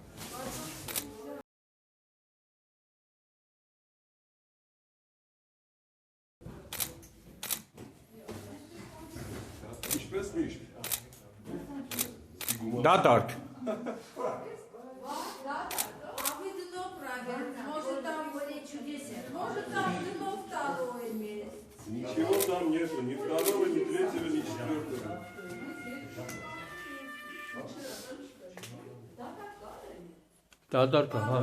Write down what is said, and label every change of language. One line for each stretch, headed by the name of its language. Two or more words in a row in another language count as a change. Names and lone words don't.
Armenian: Ինչպես միշտ։ Դատարկ։
Russian: Видно, правильно. Может, там были чудеса. Может, там вино второе место. Ничего там нету, ни второго, ни третьего, ни четвертого.
Armenian: Դատարկ, հա։